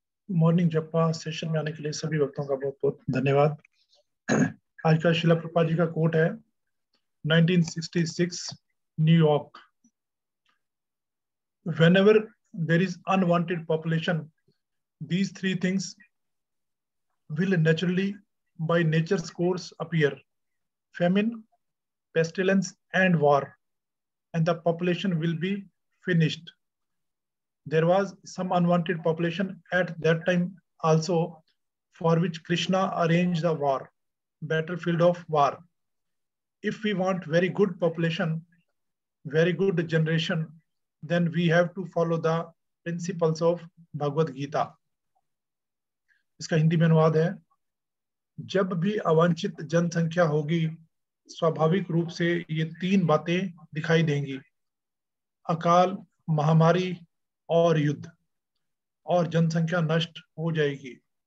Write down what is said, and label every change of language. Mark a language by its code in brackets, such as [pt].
[hi] Morning जपा session में आने के लिए सभी भक्तों का बहुत बहुत धन्यवाद। आज का शिला प्रभुपाद जी का कोट है 1966 New York. [en] Whenever there is unwanted population, these three things will naturally by nature's course appear: famine, pestilence and war, and the population will be finished. There was some unwanted population at that time also, for which Krishna arranged the war, battlefield of war. If we want very good population, very good generation, then we have to follow the principles of Bhagavad Gita. [hi] इसका हिंदी में अनुवाद है, जब भी अवांछित जनसंख्या होगी, स्वाभाविक रूप से ये तीन बातें दिखाई देंगी: अकाल, महामारी और युद्ध, और जनसंख्या नष्ट हो जाएगी।